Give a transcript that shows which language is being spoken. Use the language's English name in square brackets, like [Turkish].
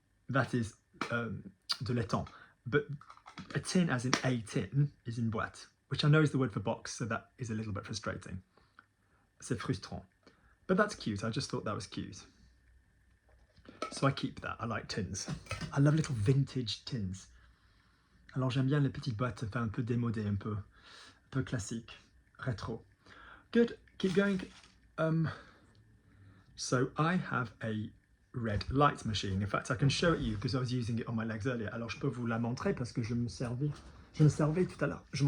[English] That is [French] de l'étain. [English] But a tin as in a tin is in boîte, which I know is the word for box, so that is a little bit frustrating. [French] C'est frustrant. [English] But that's cute, I just thought that was cute. So I keep that, I like tins. I love little vintage tins. [French] Alors j'aime bien les petites boîtes, un peu démodées, un peu classique, rétro. [English] Good, keep going. So I have a red light machine. In fact, I can show it you because I was using it on my legs earlier. [French] Alors je peux vous la montrer parce que je m'en servais tout à l'heure.